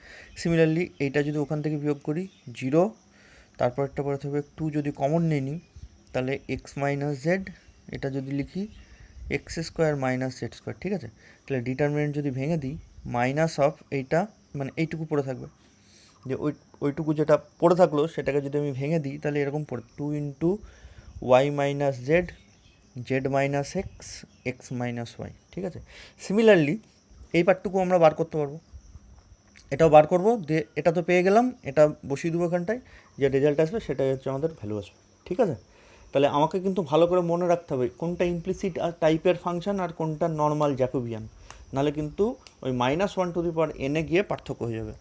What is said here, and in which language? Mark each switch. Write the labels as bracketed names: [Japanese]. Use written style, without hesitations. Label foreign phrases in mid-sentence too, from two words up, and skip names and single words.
[Bangla] সিমিলারলি এইটা যদি ওখান থেকে বিয়োগ করি জিরো, তারপরটা পরে থাকবে 2, যদি কমন নিয়ে নিই তাহলে x - z, এটা যদি লিখি x² -z², ঠিক আছে। তাহলে ডিটারমিনেন্ট যদি ভেঙে দিই, [English] minus of [Bangla] এইটা মানে এইটুকু পড়ে থাকবে, যে ওইটুকু যেটা পড়ে থাকলো সেটাকে যদি আমি ভেঙে দিই তাহলে এরকম পড়ে 2 × y - z z - x x - y, ঠিক আছে। সিমিলারলি এই পার্টটুকু আমরা বার করতে পারবো, এটাও বার করবো, দিয়ে এটা তো পেয়ে গেলাম, এটা বসিয়ে দেবো এখানটায়, যে রেজাল্ট আসবে সেটাই হচ্ছে আমাদের ভ্যালু আসবে, ঠিক আছে। তাহলে আমাকে কিন্তু ভালো করে মনে রাখতে হবে কোনটা ইমপ্লিসিট আর টাইপের ফাংশন আর কোনটা [English] normal Jacobian, [Bangla] নাহলে কিন্তু ওই -1n গিয়ে পার্থক্য হয়ে যাবে।